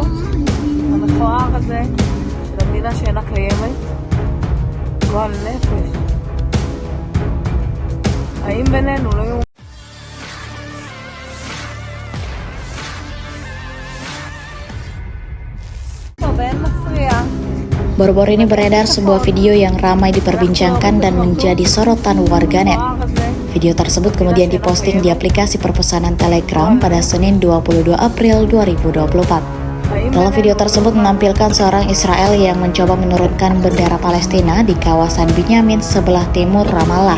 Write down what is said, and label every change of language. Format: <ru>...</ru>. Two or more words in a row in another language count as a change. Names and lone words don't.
<he>המכוער הזה של המדינה שאינה קיימת? גועל נפש. האם בינינו לא יהיו... Ben mefriya.</he> <id>Baru-baru ini beredar sebuah video yang ramai diperbincangkan dan menjadi sorotan warganet. Video tersebut kemudian diposting di aplikasi perpesanan Telegram pada Senin 22 April 2024. Dalam video tersebut menampilkan seorang Israel yang mencoba menurunkan bendera Palestina di kawasan Binyamin sebelah timur Ramallah.</id>